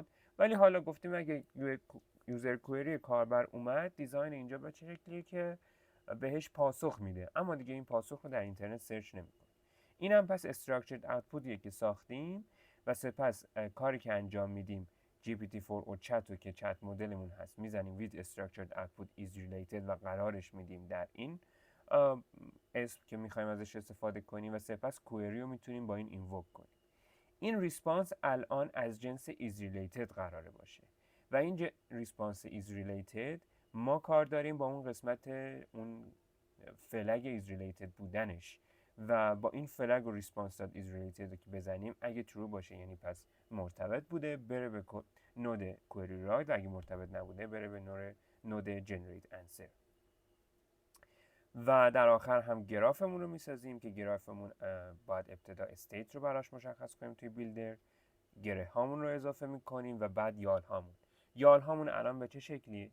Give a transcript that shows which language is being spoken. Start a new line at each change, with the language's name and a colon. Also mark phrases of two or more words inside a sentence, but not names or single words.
Persian: ولی حالا گفتیم اگه
English: user query
Persian: کاربر اومد، دیزاین اینجا به چه شکلیه که بهش پاسخ میده، اما دیگه این پاسخ رو در اینترنت سرچ نمیکنه. این هم پس استراکچرد اوتپوتیه که ساختیم و سپس کاری که انجام میدیم GPT-4 و چت رو که چت مدلمون هست میزنیم
English: with structured output is related
Persian: و قرارش میدیم در این اسم که میخوایم ازش استفاده کنیم و سپس کوئری رو میتونیم با این اینووک کنیم. این ریسپانس الان از جنس
English: is related
Persian: قراره باشه و این ریسپانس
English: is related
Persian: ما کار داریم با اون قسمت اون فلگ
English: is related
Persian: بودنش و با این فلگ و ریسپانس داد
English: is related
Persian: رو که بزنیم اگه true باشه یعنی پس مرتبط بوده بره به نود
English: query write
Persian: و اگه مرتبط نبوده بره به نود
English: generate answer.
Persian: و در آخر هم گرافمون رو میسازیم که گرافمون باید ابتدا استیت رو براش مشخص کنیم توی بیلدر، گره هامون رو اضافه میکنیم و بعد یال هامون الان به چه شکلی؟